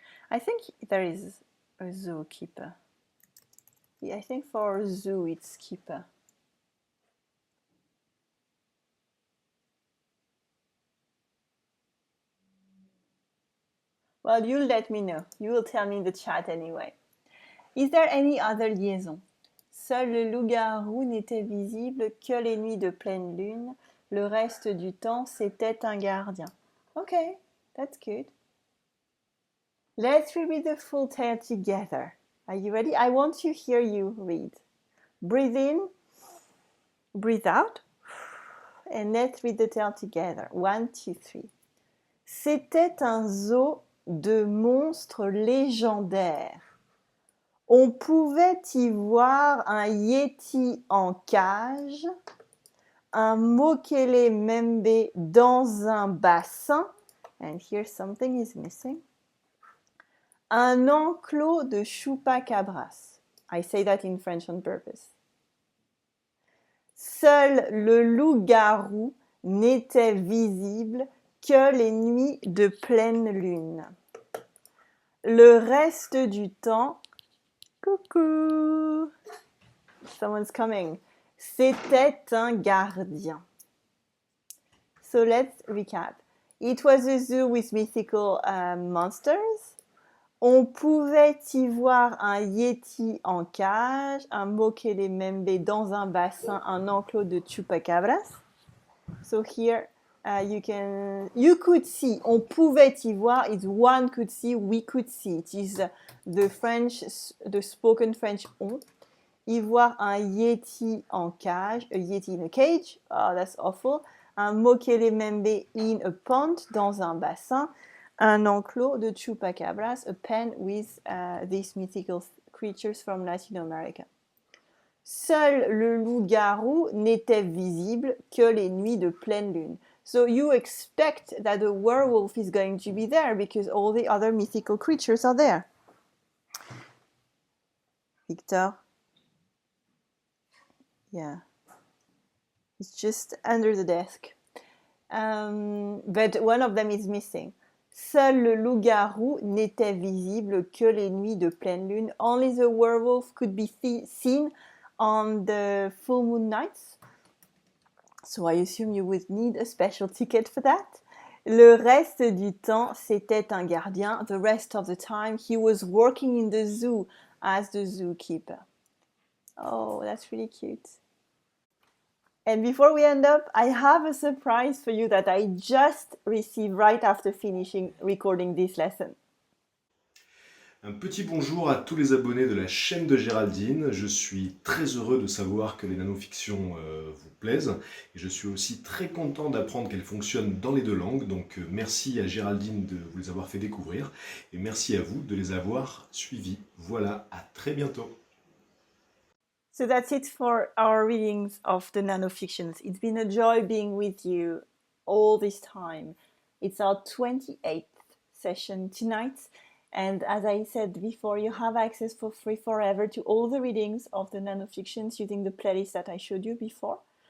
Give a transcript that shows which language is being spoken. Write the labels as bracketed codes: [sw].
[en] I think there is a zookeeper. Yeah, I think for a zoo it's keeper. Well, you'll let me know. You will tell me in the chat anyway. Is there any other liaison? [fr] Seul le loup-garou n'était visible que les nuits de pleine lune. Le reste du temps, c'était un gardien. [en] Okay, that's good. Let's reread the full tale together. Are you ready? I want to hear you read. Breathe in, breathe out, and let's read the tale together. 1, 2, 3. [fr] C'était un zoo de monstres légendaires. On pouvait y voir un yéti en cage, un mokele-membe dans un bassin, [en] and here something is missing, [fr] un enclos de chupacabras. [en] I say that in French on purpose. [fr] Seul le loup-garou n'était visible que les nuits de pleine lune. Le reste du temps, coucou, [en] someone's coming, [fr] c'était un gardien. [en] So let's recap. It was a zoo with mythical monsters. [fr] On pouvait y voir un yéti en cage, un mokele-membe dans un bassin, un enclos de chupacabras. [en] So here you could see. [fr] On pouvait y voir [en] is one could see, we could see. It is the spoken French on. [fr] Y voir un yéti en cage, [en] a yeti in a cage. Oh, that's awful. [fr] Un mokele-membe [en] in a pond, [fr] dans un bassin. Un enclos de chupacabras, [en] a pen with these mythical creatures from Latin America. [fr] Seul le loup-garou n'était visible que les nuits de pleine lune. [en] So you expect that the werewolf is going to be there because all the other mythical creatures are there. Victor? Yeah. It's just under the desk. But one of them is missing. [fr] Seul le loup-garou n'était visible que les nuits de pleine lune. [en] Only the werewolf could be seen on the full moon nights. So I assume you would need a special ticket for that. [fr] Le reste du temps, c'était un gardien. [en] The rest of the time, he was working in the zoo as the zookeeper. Oh, that's really cute. And before we end up, I have a surprise for you that I just received right after finishing recording this lesson. [fr] Un petit bonjour à tous les abonnés de la chaîne de Géraldine. Je suis très heureux de savoir que les nanofictions vous plaisent. Et je suis aussi très content d'apprendre qu'elles fonctionnent dans les deux langues. Donc merci à Géraldine de vous les avoir fait découvrir. Et merci à vous de les avoir suivis. Voilà, à très bientôt. [en] So that's it for our readings of the nanofictions. It's been a joy being with you all this time. It's our 28th session tonight. And as I said before, you have access for free forever to all the readings of the nanofictions using the playlist that I showed you before.